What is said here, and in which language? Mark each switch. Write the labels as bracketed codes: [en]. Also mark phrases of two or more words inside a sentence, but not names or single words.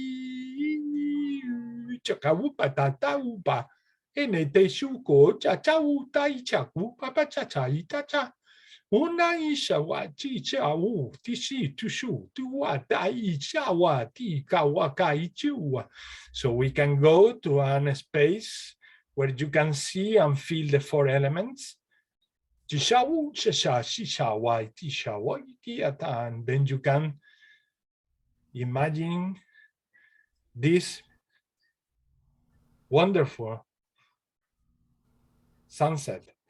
[en] chakawupatata upa enete shuko chachautai chaku papa chachaitacha una ishawa chichau tishi tushu tuwatai chawa tikawakai chua. So we can go to a space where you can see and feel the four elements. And then you can imagine this wonderful sunset.